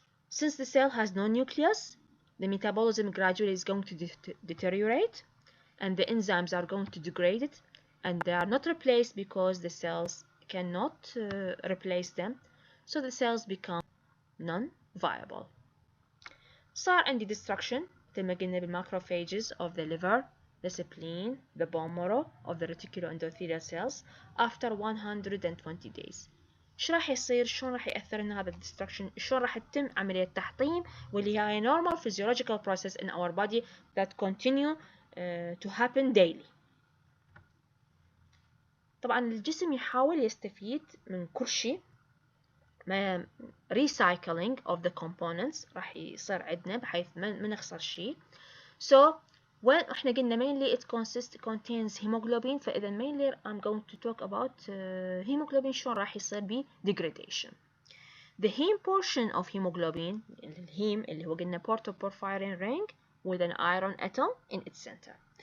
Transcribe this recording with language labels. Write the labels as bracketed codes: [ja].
[en] Since the cell has no nucleus, the metabolism gradually is going to deteriorate, and the enzymes are going to degrade it, and they are not replaced because the cells cannot replace them, so the cells become non-viable. [ar] صار عندي [en] destruction [ar] مثل ما قلنا [en] بالmacrophages of the liver, the spleen, the bone marrow of the reticuloendothelial cells after 120 days. [ar] ايش راح يصير؟ شلون راح يأثر لنا هذا الدستركشن؟ شلون راح تتم عملية تحطيم واللي هي [en] normal physiological process in our body that continue to happen daily. [ar] طبعا الجسم يحاول يستفيد من كل شيء. [en] recycling of the components [ar] راح يصير عندنا بحيث ما نخسر شيء. [en] So when [ar] احنا قلنا [en] mainly it contains hemoglobin, [ar] فإذا [en] mainly I'm going to talk about hemoglobin [ar] شلون راح يصير ب [en] degradation. The heme portion of hemoglobin, [ar] الهيم اللي هو قلنا [en] porphyrin ring with an iron atom in its center.